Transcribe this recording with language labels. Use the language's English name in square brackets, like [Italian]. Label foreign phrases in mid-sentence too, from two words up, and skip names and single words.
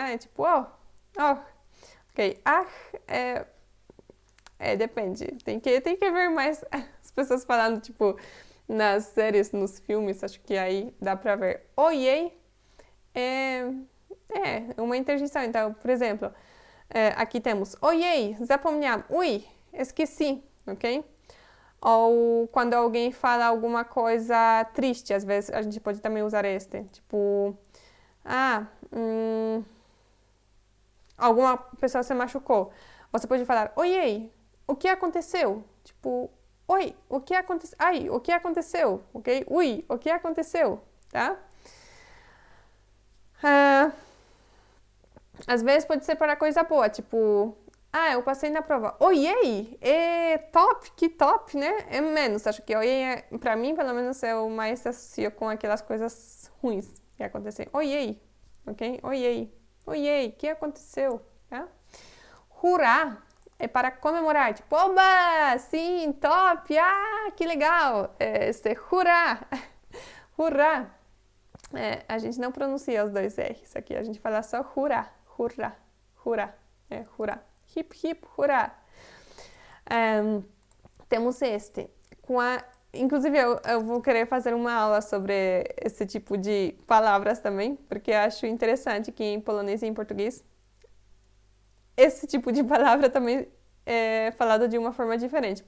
[Portuguese] É tipo, oh. Ok, depende. Tem que ver mais as pessoas falando, tipo, nas séries, nos filmes, acho que aí dá pra ver. Ojej é uma interjeição. Então, por exemplo, aqui temos [Polish] ojej, zapomniałam, [Portuguese] ui, esqueci, ok? Ou quando alguém fala alguma coisa triste, às vezes a gente pode também usar este. Tipo, alguma pessoa se machucou. Você pode falar, ojej, o que aconteceu? Tipo, oi, o que aconteceu? Ai, o que aconteceu? Ok? Ui, o que aconteceu? Tá? Às vezes pode ser para coisa boa, tipo, eu passei na prova. Ojej, top, que top, né? É menos, acho que ojej, pra mim, pelo menos, eu mais associo com aquelas coisas ruins que acontecem. Ojej, ok? Ojej, o que aconteceu? Tá? Hurá é para comemorar, tipo, oba, sim, top, que legal. Hurá, hurá. A gente não pronuncia os dois R's aqui, a gente fala só hurá, hurá, hurá, hurá. Hip, hip, hurá. Temos este. Inclusive, eu vou querer fazer uma aula sobre esse tipo de palavras também, porque eu acho interessante que em polonês e em português esse tipo de palavra também é falado de uma forma diferente.